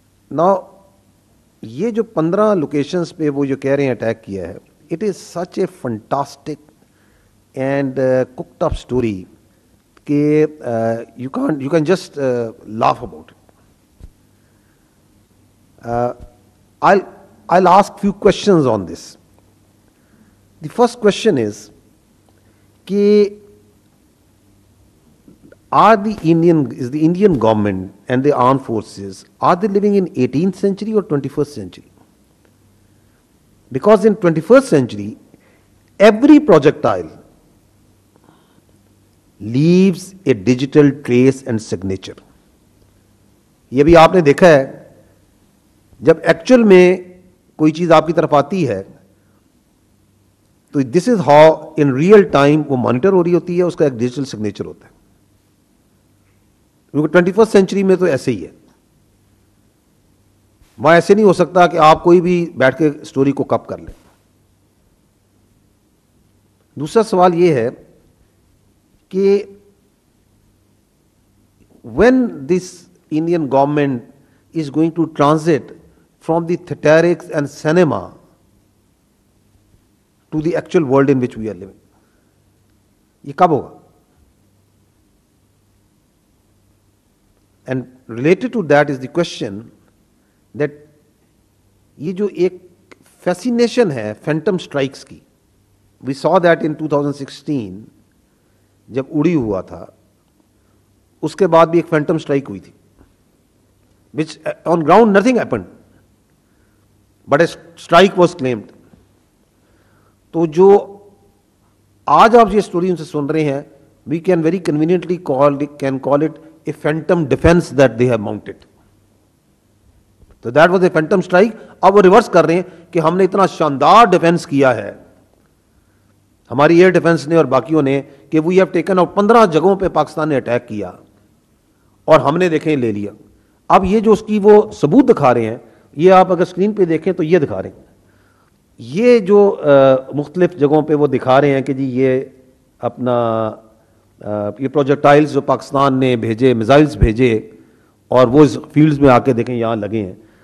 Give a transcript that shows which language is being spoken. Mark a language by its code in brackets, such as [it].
[ur] نا یہ جو 15 لوکیشنز پہ وہ جو کہہ رہے ہیں اٹیک کیا ہے, [en] It is such a fantastic and cooked up story کہ you can just laugh about it. I'll ask few questions on this. The first question is کہ is the Indian government and the armed forces, are they living in 18th century or 21st century? Because in 21st century every projectile leaves a digital trace and signature. [ur] یہ بھی آپ نے دیکھا ہے, جب actual میں کوئی چیز آپ کی طرف آتی ہے تو [en] this is how in real time [ur] وہ مانیٹر ہو رہی ہوتی ہے, اس کا ایک ڈیجیٹل سگنیچر ہوتا ہے. کیونکہ 21st سینچری میں تو ایسے ہی ہے, وہاں ایسے نہیں ہو سکتا کہ آپ کوئی بھی بیٹھ کے اسٹوری کو کپ کر لیں. دوسرا سوال یہ ہے کہ [en] when this Indian government is going to transit from the theatrics and cinema to the actual world in which we are living, [ur] یہ کب ہوگا؟ [en] And related to that is the question that [ur] یہ جو ایک فیسینیشن ہے phantom strikes کی, [en] We saw that in 2016 [ur] جب اڑی ہوا تھا, اس کے بعد بھی ایک فینٹم اسٹرائک ہوئی تھی, [en] which on ground nothing happened, but a strike was claimed. [ur] تو جو آج آپ یہ اسٹوری ان سے سن رہے ہیں, [en] we can very conveniently call it a phantom defense that they have mounted. So that was a phantom strike. [ur] اب وہ ریورس کر رہے ہیں کہ ہم نے اتنا شاندار ڈیفینس کیا ہے ہماری ایئر ڈیفینس نے اور باقیوں نے کہ [en] we have taken out [ur] 15 جگہوں پہ پاکستان نے اٹیک کیا اور ہم نے دیکھیں لے لیا. اب یہ جو اس کی وہ ثبوت دکھا رہے ہیں, یہ آپ اگر اسکرین پہ دیکھیں تو یہ دکھا رہے ہیں, یہ جو مختلف جگہوں پہ وہ دکھا رہے ہیں کہ جی یہ اپنا یہ پروجیکٹائلز جو پاکستان نے بھیجے, میزائلز بھیجے اور وہ اس فیلڈز میں آ کے دیکھیں یہاں لگے ہیں.